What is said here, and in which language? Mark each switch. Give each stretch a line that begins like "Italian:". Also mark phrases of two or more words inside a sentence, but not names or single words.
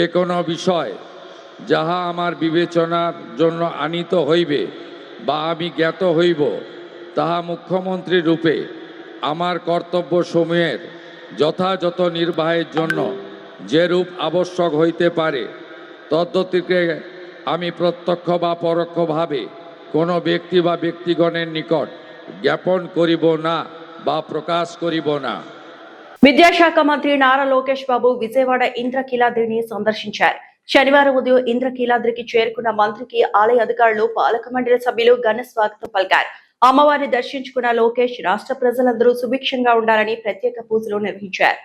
Bangla: কোনো বিষয় যাহা আমার বিবেচনার জন্য আনীত হইবে বা আমি জ্ঞাত হইব, তাহা মুখ্যমন্ত্রী রূপে আমার কর্তব্যসমূহের যথাযথ নির্বাহের জন্য যেরূপ আবশ্যক হইতে পারে তদ্গতিকে আমি প্রত্যক্ষ বা পরোক্ষভাবে কোনো ব্যক্তি বা ব্যক্তিগণের নিকট জ্ঞাপন করিব না বা প্রকাশ করিব না।
Telugu: విద్యాశాఖ మంత్రి నారా లోకేష్ బాబు విజయవాడ ఇంద్రకీలాద్రిని సందర్శించారు. శనివారం ఉదయం ఇంద్రకీలాద్రికి చేరుకున్న మంత్రికి ఆలయ అధికారులు, పాలక మండలి సభ్యులు ఘన స్వాగతం పలికారు. అమ్మవారిని దర్శించుకున్న లోకేష్ రాష్ట్ర ప్రజలందరూ సుభిక్షంగా ఉండాలని ప్రత్యేక పూజలు నిర్వహించారు.